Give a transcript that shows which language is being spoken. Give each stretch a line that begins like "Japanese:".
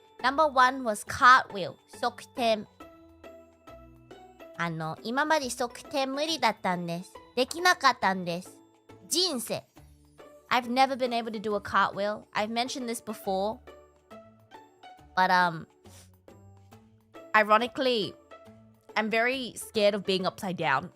English: Number one was cartwheel,
Japanese: 側転。今まで側転無理だったんです。できなかったんです。人生。
English: I've never been able to do a cartwheel. I've mentioned this before. But ironically, I'm very scared of being upside down.